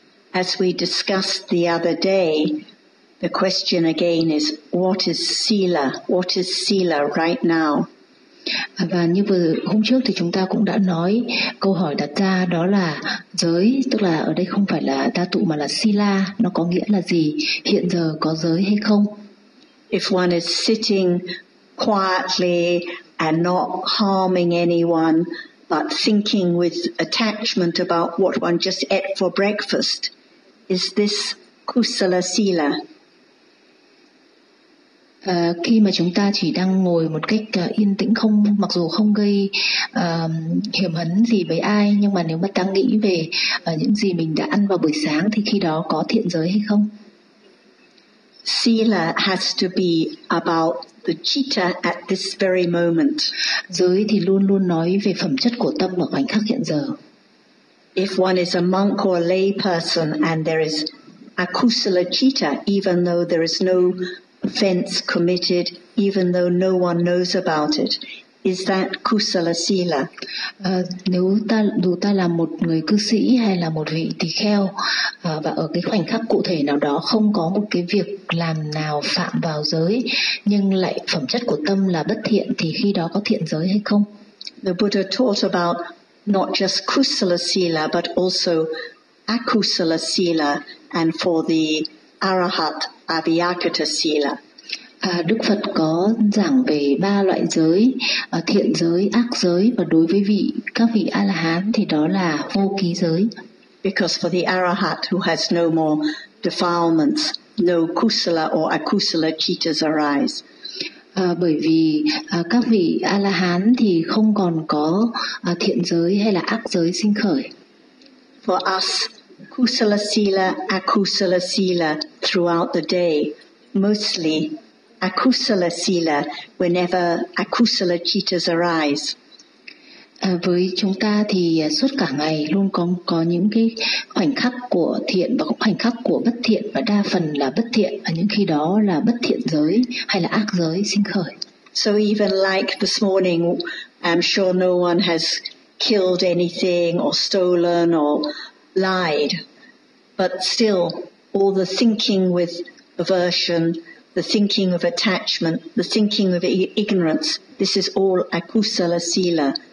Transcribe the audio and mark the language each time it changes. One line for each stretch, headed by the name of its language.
English: As we discussed the other day, the question again is, what is sila? What is sila right now?
Vietnamese: Và như vừa hôm trước thì chúng ta cũng đã nói câu hỏi đặt ra đó là giới, tức là ở đây không phải là đa tụ mà là sila, nó có nghĩa là gì? Hiện giờ có giới hay không?
English: If one is sitting quietly and not harming anyone, but thinking with attachment about what one just ate for breakfast, is this kusala sila?
Vietnamese: Khi mà chúng ta chỉ đang ngồi một cách yên tĩnh, không mặc dù không gây hiểm hấn gì với ai, nhưng mà nếu mà ta nghĩ về những gì mình đã ăn vào buổi sáng thì khi đó có thiện giới hay không?
English: Sila has to be about the citta at this very moment.
Vietnamese: Giới thì luôn luôn nói về phẩm chất của tâm ở khoảnh khắc hiện giờ.
English: If one is a monk or a lay person and there is akusala citta, even though there is no offense committed, even though no one knows about it, is that kusala sila?
Vietnamese: Nếu ta là một người cư sĩ hay là một vị tỳ kheo và ở cái khoảnh khắc cụ thể nào đó không có một cái việc làm nào phạm vào giới, nhưng lại phẩm chất của tâm là bất thiện, thì khi đó có thiện giới hay không?
English: The Buddha taught about not just kusala sila but also akusala sila, and for the arahat avyakata sila.
Vietnamese: Đức Phật có giảng về ba loại giới, thiện giới, ác giới, và đối với vị các vị A-la-hán thì đó là vô ký giới.
English: Because for the arahat who has no more defilements, no kusala or akusala cittas arise.
Vietnamese: Bởi vì các vị A-la-hán thì không còn có thiện giới hay là ác giới sinh khởi.
English: For us, kusala sila, akusala sila throughout the day, mostly akusala sila whenever akusala cittas arise.
Vietnamese: Với chúng ta thì suốt cả ngày luôn có những cái khoảnh khắc của thiện và cũng khoảnh khắc của bất thiện, và đa phần là bất thiện, và những khi đó là bất thiện giới hay là ác giới sinh khởi.
English: So even like this morning, I'm sure no one has killed anything or stolen or lied, but still all the thinking with aversion, the thinking of attachment, the thinking of ignorance, this is all akusala sila,